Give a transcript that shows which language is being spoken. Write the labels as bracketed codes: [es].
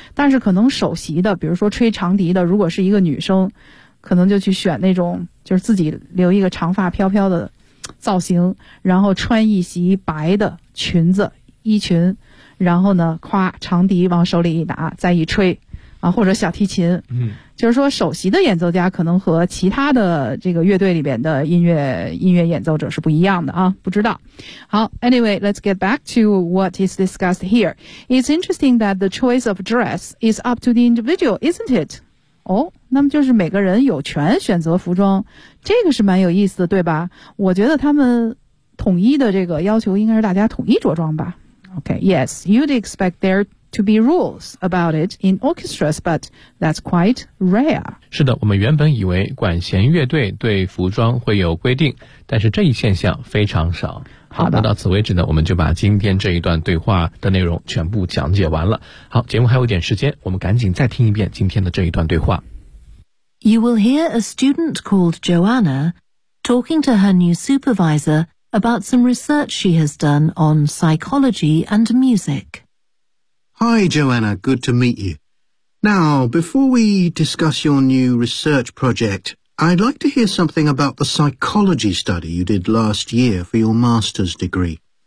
[zh] 但是可能首席的，比如说吹长笛的，如果是一个女生，可能就去选那种就是自己留一个长发飘飘的造型，然后穿一袭白的裙子衣裙，然后呢夸长笛往手里一拿再一吹啊，或者小提琴，嗯，就是说首席的演奏家可能和其他的这个乐队里边的音乐演奏者是不一样的啊，不知道。好， [en] anyway, let's get back to what is discussed here. It's interesting that the choice of dress is up to the individual, isn't it? [zh] 哦，那么就是每个人有权选择服装，这个是蛮有意思的，对吧？我觉得他们统一的这个要求应该是大家统一着装吧。 [en] Okay, yes, you'd expect there to be rules about it in orchestras, but that's quite rare. [zh] 是的，我们原本以为管弦乐队对服装会有规定，但是这一现象非常少。好的，那到此为止呢，我们就把今天这一段对话的内容全部讲解完了。好，节目还有点时间，我们赶紧再听一遍今天的这一段对话。 [en] You will hear a student called Joanna talking to her new supervisor about some research she has done on psychology and music. Hi, Joanna. Good to meet you. Now, before we discuss your new research project,I'd like to hear something about the psychology study you did last year for your master's degree.